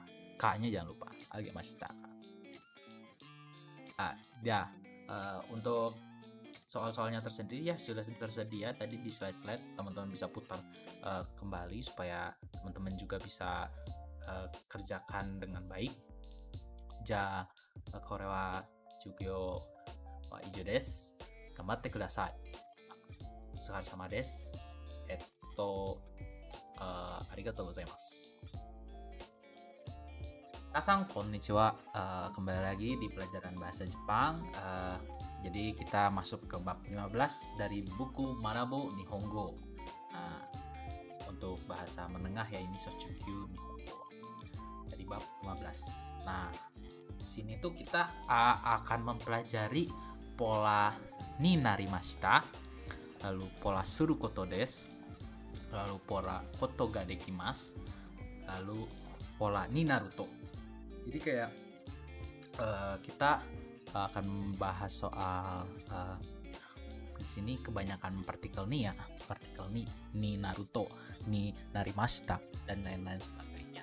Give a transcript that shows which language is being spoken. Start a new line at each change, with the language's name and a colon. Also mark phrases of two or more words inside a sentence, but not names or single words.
Indonesian: K-nya jangan lupa, agemashita. Untuk soal-soalnya tersendiri ya sudah tersedia tadi di slide-slide, teman-teman bisa putar kembali supaya teman-teman juga bisa kerjakan dengan baik.
Japanese: じゃ これ は 授業 は 以上 です. 頑張って ください。お疲れ様 です. ありがとう ございます. 皆さん こんにちは.
Indonesian: Kembali lagi di pelajaran bahasa Jepang. Jadi kita masuk ke bab 15 dari buku Manabu Nihongo. Nah, untuk bahasa menengah ya ini Sochukyu Nihongo. Dari bab 15. Nah, di sini tuh kita akan mempelajari pola
Japanese: に なりました,
Indonesian: lalu pola
Japanese: する こと です,
Indonesian: lalu pola
Japanese: こと が できます,
Indonesian: lalu pola
Japanese: に なると.
Indonesian: Jadi kayak kita akan membahas soal di sini kebanyakan partikel ni ya, partikel
Japanese: に なると, に なりました
Indonesian: dan lain-lain sebagainya.